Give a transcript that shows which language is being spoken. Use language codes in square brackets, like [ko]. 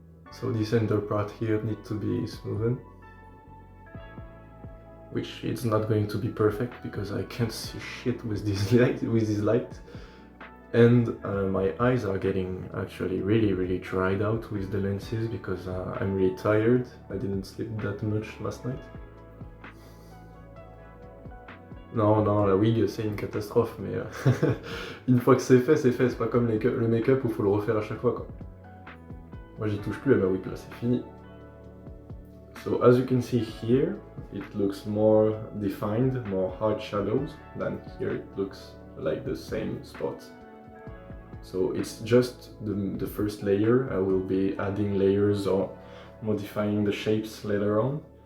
[en] So this center part here needs to be smoothened, which it's not going to be perfect because I can't see shit with this light. And my eyes are getting actually really dried out with the lenses because I'm really tired. I didn't sleep that much last night. [fr] Non, la wig c'est une catastrophe, mais une fois que c'est fait, c'est pas comme le make-up où faut le refaire à chaque fois quoi. Moi j'y touche plus à ma wig là, c'est fini. [en] So as you can see here, it looks more defined, more hard shadows, than here it looks like the same spot. So it's just the first layer. I will be adding layers or modifying the shapes later on.